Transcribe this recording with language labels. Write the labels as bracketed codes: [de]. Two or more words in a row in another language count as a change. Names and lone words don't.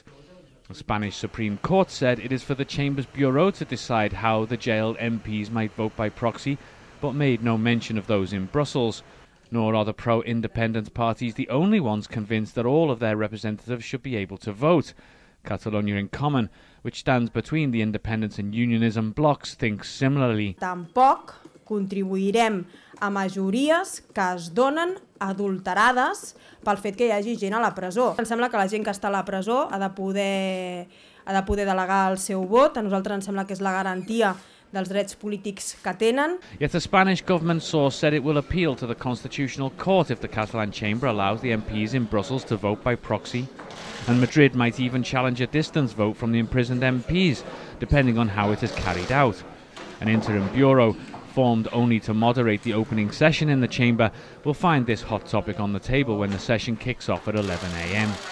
[en] The Spanish Supreme Court said it is for the Chamber's Bureau to decide how the jailed MPs might vote by proxy, but made no mention of those in Brussels. Nor are the pro-independence parties the only ones convinced that all of their representatives should be able to vote. Catalonia in Common, which stands between the independence and unionism blocs, thinks similarly. [ca] Tampoc contribuirem a majories que es donen adulterades pel fet que hi hagi gent a la presó. Em sembla que la gent que està a la presó ha de poder delegar el seu vot. A nosaltres ens sembla que és la garantia dels drets polítics que tenen. [en] Yet a Spanish government source said it will appeal to the Constitutional Court if the Catalan chamber allows the MPs in Brussels to vote by proxy. And Madrid might even challenge a distance vote from the imprisoned MPs, depending on how it is carried out. An interim bureau, formed only to moderate the opening session in the chamber, will find this hot topic on the table when the session kicks off at 11 a.m.